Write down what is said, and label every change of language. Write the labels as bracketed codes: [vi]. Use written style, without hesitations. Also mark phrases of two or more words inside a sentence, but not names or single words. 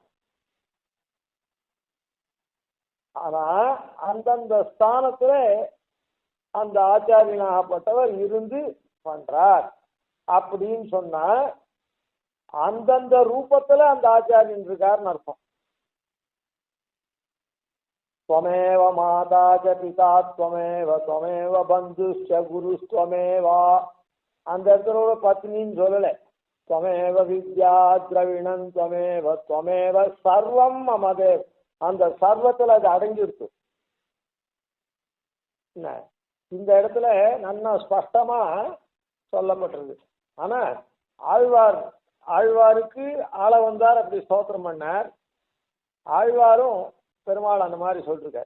[ta] ஆனா அந்தந்த ஸ்தானத்துல அந்த ஆச்சாரியனாகப்பட்டவர் இருந்து பண்றார் அப்படின்னு சொன்னா அந்தந்த ரூபத்துல அந்த ஆச்சாரியன் இருக்காருன்னு அர்த்தம். [sa] त्वमेव माता च पिता त्वमेव त्वमेव बन्धुश्च गुरुस्त्वमेवा. [ta] அந்த இடத்துல பத்னின்னு சொல்லல, [sa] त्वमेव विद्या द्रविणं त्वमेव त्वमेव सर्वं मम देव. [ta] அந்த சர்வத்துல அது அடங்கிருக்கு. இந்த இடத்துல நல்லா ஸ்பஷ்டமா சொல்லப்பட்டிருக்கு. ஆனா ஆழ்வாருக்கு ஆள வந்தார் அப்படி ஸ்தோத்திரம் பண்ணார். ஆழ்வாரும் பெருமாள் அந்த மாதிரி சொல்லிருக்கார்.